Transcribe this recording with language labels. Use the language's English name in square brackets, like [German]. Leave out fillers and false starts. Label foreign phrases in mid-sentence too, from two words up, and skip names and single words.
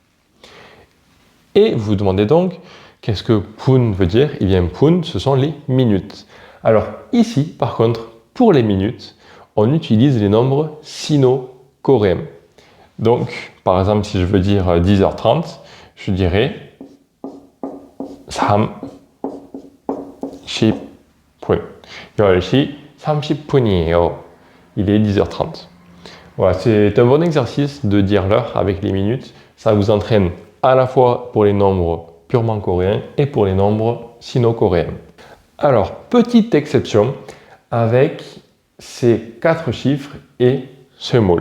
[French] Et vous vous demandez donc, qu'est-ce que 분 veut dire? Eh bien, 분, ce sont les minutes. Alors ici, par contre, pour les minutes, on utilise les nombres sino-coréens. Donc, par exemple, si je veux dire 10h30, je dirais 30분. [Korean] 10시 30분이에요. [French] Il est 10h30. Voilà, c'est un bon exercice de dire l'heure avec les minutes. Ça vous entraîne à la fois pour les nombres purement coréens et pour les nombres sino-coréens. Alors, petite exception avec ces 4 chiffres et semoul.